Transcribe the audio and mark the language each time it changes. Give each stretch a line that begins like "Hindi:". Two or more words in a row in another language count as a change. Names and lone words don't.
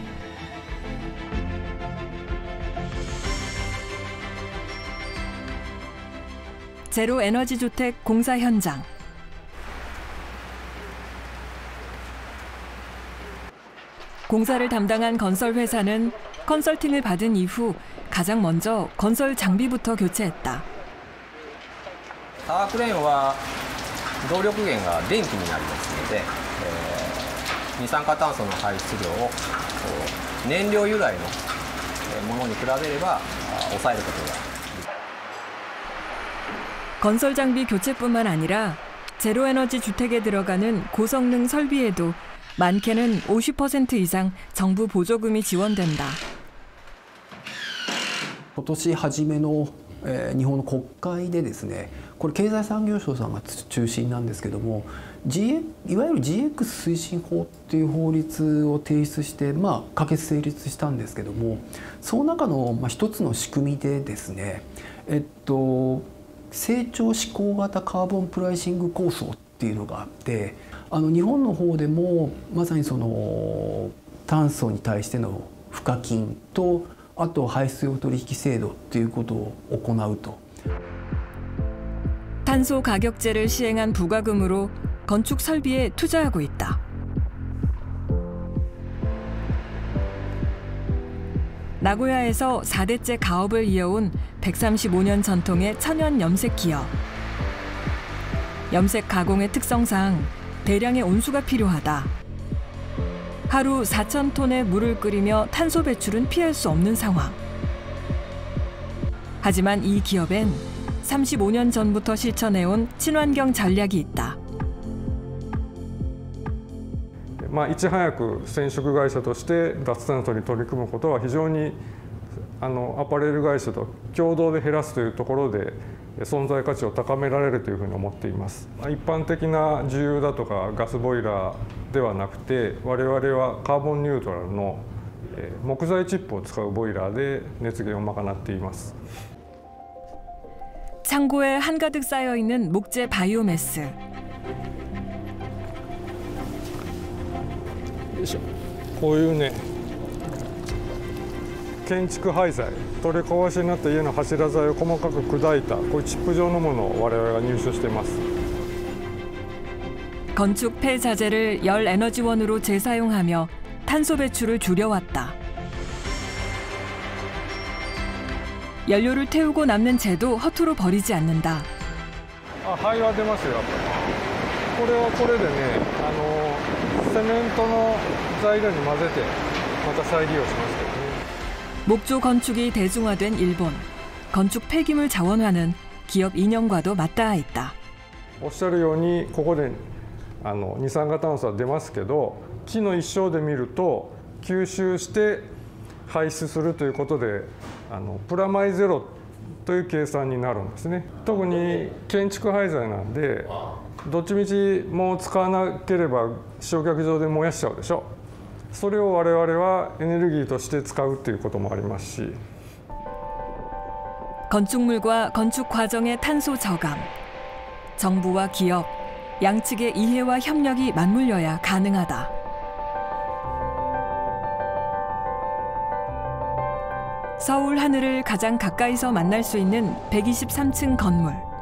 Korean: 제로 에너지 주택 공사 현장. 공사를 담당한 건설 회사는 컨설팅을 받은 이후 가장 먼저 건설 장비부터 교체했다.
Japanese: タワークレーンは動力源が電気になりますので、二酸化炭素の排出量を燃料由来のものに比べれば抑えることができる。
Korean: 건설 장비 교체뿐만 아니라 제로에너지 주택에 들어가는 고성능 설비에도 많게는 50% 이상 정부 보조금이 지원된다.
Japanese: 今年初めの日本の国会でですね、これ経済産業省さんが中心なんですけども、いわゆる GX 推進法っていう法律を提出して、可決成立したんですけども、その中の一つの仕組みでですね、成長志向型カーボンプライシング構想っていうのがあって、日本の方でもまさにその炭素に対しての賦課金と、あと排出量取引制度っていうことを行うと。
Korean: 탄소 가격제를 시행한 부과금으로 건축 설비에 투자하고 있다. 나고야에서 4대째 가업을 이어온 135년 전통의 천연 염색 기업. 염색 가공의 특성상 대량의 온수가 필요하다. 하루 4,000톤의 물을 끓이며 탄소 배출은 피할 수 없는 상황. 하지만 이 기업엔 35년 전부터 실천해온 친환경 전략이 있다.
Japanese: いち早く染色会社として脱炭素に取り組むことは非常にアパレル会社と共同で減らすというところで存在価値を高められるというふうに思っています。一般的な重油だとかガスボイラーではなくて、我々はカーボンニュートラルの木材チップを使うボイラーで熱源を賄っています。
Korean: 창고에 한가득 쌓여 있는 목재 바이오매스. 요이쇼.
Japanese: こういうね、建築廃材、取り壊しになった家の柱材を細かく砕いたこういうチップ状のものを我々が入手しています。
Korean: 건축 폐자재를 열 에너지원으로 재사용하며 탄소 배출을 줄여왔다. 연료를 태우고 남는 재도 허투루 버리지 않는다.
Japanese: 灰は出ますよ。これはこれでね、セメントの材料に混ぜてまた再利用しますけどね。
Korean: 목조 건축이 대중화된 일본. 건축 폐기물 자원화는 기업 이념과도 맞닿아 있다.
Japanese: おっしゃるようにここで二酸化炭素は出ますけど、木の一生で見ると吸収して排出するということでプラマイゼロという計算になるんですね。特に建築廃材なんでどっちみちもう使わなければ焼却場で燃やしちゃうでしょ。それを我々はエネルギーとして使うっていうこともありますし。
Korean: 건축물과 건축 과정의 탄소 저감, 정부와 기업, 양측의 이해와 협력이 맞물려야 가능하다. 서울 하늘을 가장 가까이서 만날 수 있는 123층 건물.